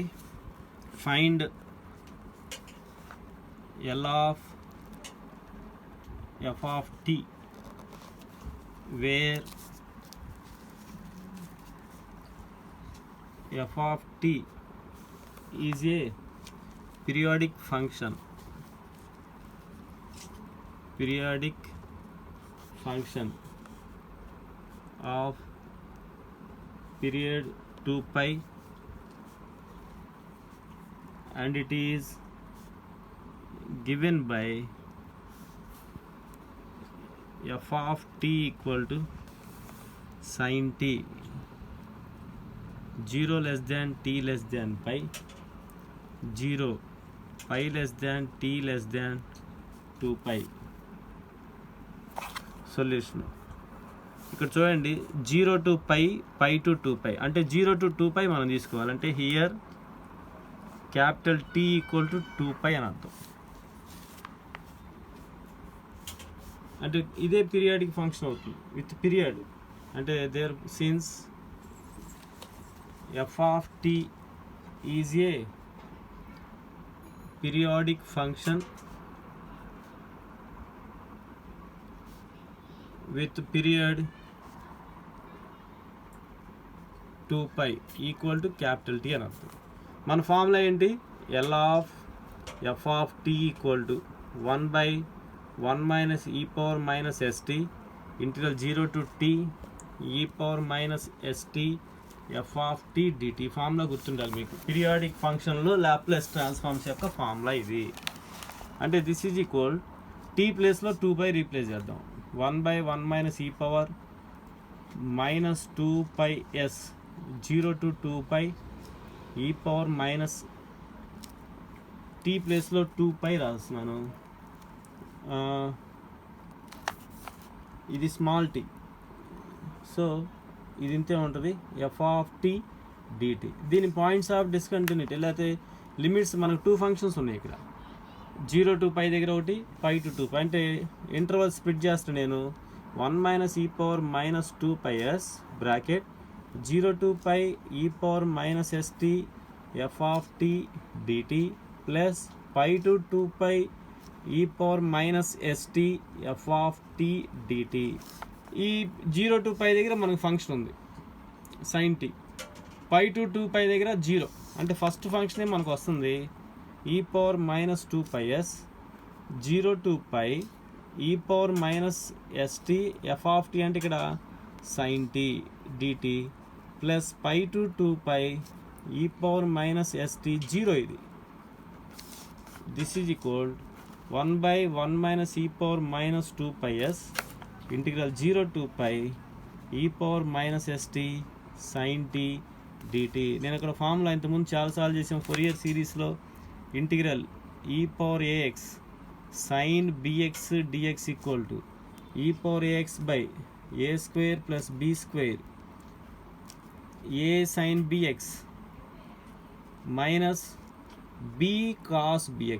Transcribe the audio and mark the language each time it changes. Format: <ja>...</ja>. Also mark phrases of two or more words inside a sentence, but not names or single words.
<en>find L of f of t where f of t is a periodic function of period 2 pi and it is given by f of t equal to sin t 0 less than t less than pi 0 pi less than t less than 2 pi.</en> <te>సొల్యూషన్ ఇక్కడ చూడండి,</te> <en>0 to pi, pi to 2 pi</en> <te>అంటే</te> <en>0 to 2 pi</en> <te>మనం తీసుకోవాలంటే</te> <en>here capital T equal to 2 pi</en> <te>అని అర్థం. అంటే ఇదే పీరియాడిక్ ఫంక్షన్ అవుతుంది</te> <en>with period. అంటే there since f of t is a periodic function with period 2 pi equal to capital T</en> <te>అని అర్థం. మన ఫార్ములా ఏంటి?</te> <en>L of f of t equal to 1 by 1 minus e power minus st integral 0 to t e power minus st f of t dt.</en> <te>ఫార్ములా గుర్తుండాలి మీకు. పీరియాడిక్ ఫంక్షన్లో</te> <en>Laplace transforms</en> <te>యొక్క ఫార్ములా ఇది. అంటే</te> <en>this is equal</en> <te>టీ ప్లేస్లో 2 pi రీప్లేస్ చేద్దాం.</te> <en>1 by 1 minus e power minus 2 pi s 0 to 2 pi e power minus t</en> <te>ప్లేస్లో 2 pi రాస్తున్నాను. ఇది</te> <en>small t,</en> <te>సో ఇది ఇంతే ఉంటుంది</te> <en>f of t dt.</en> <te>దీని</te> <en>points of discontinuity</en> <te>లేకపోతే లిమిట్స్ మనకు 2 ఫంక్షన్స్ ఉన్నాయి ఇక్కడ.</te> <en>0 to pi</en> <te>దగ్గర ఒకటి,</te> <en>pi to 2 pi.</en> <te>అంటే</te> <en>interval split</en> <te>చేస్తాను నేను.</te> <en>1 minus e power minus 2 pi s bracket 0 to pi e power minus st f of t dt plus pi to 2 pi e power minus st f of t dt.</en> <te>ఈ</te> <en>0 to pi</en> <te>దగ్గర మనకు ఫంక్షన్ ఉంది</te> <en>sin t. pi to 2 pi</en> <te>దగ్గర 0 అంటే ఫస్ట్ ఫంక్షనే మనకు వస్తుంది</te> <en>e power minus 2 pi s 0 to pi e power minus st f of t</en> <te>అంటే ఇక్కడ</te> <en>sin t dt plus pi to 2 pi e power minus st 0 ఇది. this is equal 1 by 1 minus e power minus 2 pi s integral 0 to pi e power minus st sin t dt.</en> <te>నేను అక్కడ ఫార్ములా ఇంతకుముందు చాలాసార్లు చేసాం ఫోరియర్ సిరీస్లో.</te> <en>integral e power ax sin bx dx equal to e power ax by a square plus b square a sin bx minus b cos bx.</en>